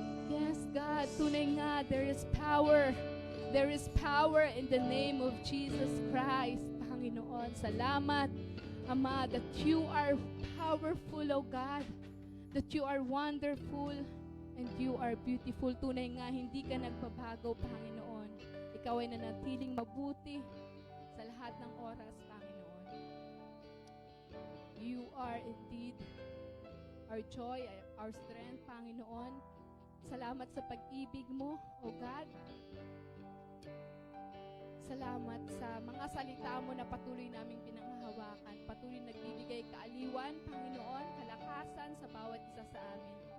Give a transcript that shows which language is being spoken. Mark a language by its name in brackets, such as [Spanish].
[English] Yes, God, [Filipino] tunay nga, [English] there is power. There is power in the name of Jesus Christ. Panginoon, [Filipino] salamat, Ama, [English] that you are powerful, O God. That you are wonderful and you are beautiful. [Filipino] Tunay nga, hindi ka nagbabago, Panginoon. Ikaw ay nanatiling mabuti sa lahat ng oras, Panginoon. [English] You are indeed our joy, our strength, Panginoon. [Filipino] Salamat sa pag-ibig mo, [English] O God. [Filipino] Salamat sa mga salita mo na patuloy naming pinanghahawakan. Patuloy nagbibigay kaaliwan, Panginoon, kalakasan sa bawat isa sa amin.